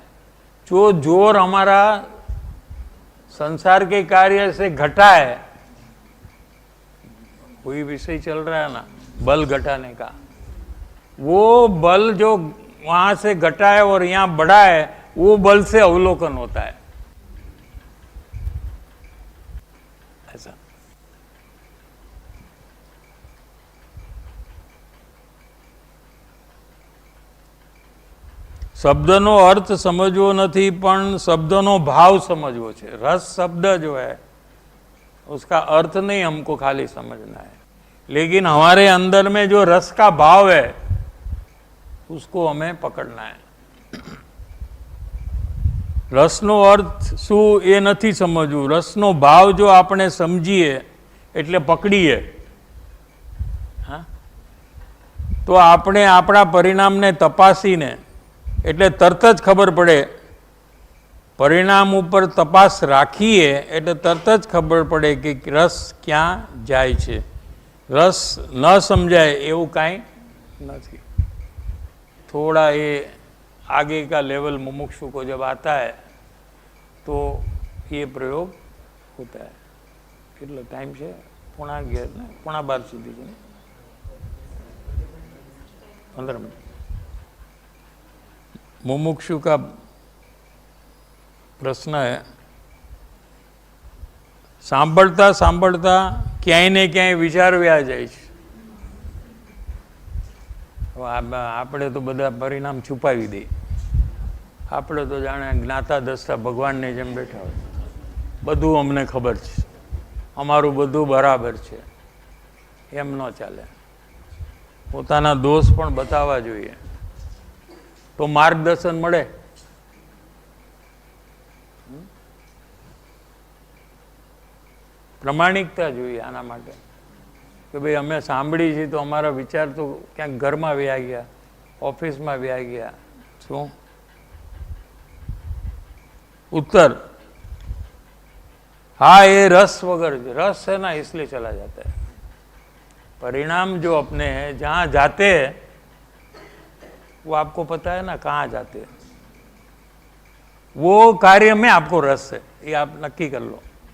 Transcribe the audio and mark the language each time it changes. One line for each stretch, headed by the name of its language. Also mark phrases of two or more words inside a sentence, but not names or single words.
Hindi: जो जोर हमारा संसार के कार्य से घटा है, कोई विषय चल रहा है ना बल घटाने का, वो बल जो वहां से घटा है और यहां बढ़ा है, वो बल से अवलोकन होता है ऐसा।
Gujarati: શબ્દનો અર્થ સમજવો નહીં પણ શબ્દનો ભાવ સમજવો છે।
Hindi: रस शब्द जो है उसका अर्थ नहीं हमको खाली समझना है, लेकिन हमारे अंदर में जो रस का भाव है उसको हमें पकड़ना है।
Gujarati: રસનો અર્થ શું એ નહીં સમજવું, રસનો ભાવ જો આપણે સમજીએ એટલે પકડીએ, હાં, તો આપણે આપણા પરિણામને તપાસીને એટલે તરત જ ખબર પડે। પરિણામ ઉપર તપાસ રાખીએ એટલે તરત જ ખબર પડે કે રસ ક્યા જાય છે। રસ ન સમજાય એવું કાંઈ નહીં।
Hindi: थोड़ा ये आगे का लेवल मुमुक्षु को जब आता है तो ये प्रयोग होता है। कितना टाइम है? 11:30 सुधी है, 15 मिनट। मुमुक्षु का प्रश्न है,
Gujarati: સાંભળતા સાંભળતા ક્યાંય ને ક્યાંય વિચાર વ્યા જાય છે। આપણે તો બધા પરિણામ છુપાવી દઈએ, આપણે તો જાણે જ્ઞાતા દસતા ભગવાનને જેમ બેઠા હોય, બધું અમને ખબર છે, અમારું બધું બરાબર છે, એમ ન ચાલે। પોતાના દોષ પણ બતાવવા જોઈએ તો માર્ગદર્શન મળે। પ્રમાણિકતા જોઈએ આના માટે કે ભાઈ અમે સાંભળી છે તો અમારા વિચાર તો ક્યાંક ઘરમાં વ્યા ગયા, ઓફિસમાં વ્યા ગયા। શું उत्तर?
Hindi: हाँ, ये रस वगैरह, रस है ना इसलिए चला जाता है। परिणाम जो अपने हैं जहाँ जाते हैं वो आपको पता है ना कहाँ जाते हैं, वो कार्य में आपको रस है, ये आप नक्की कर लो।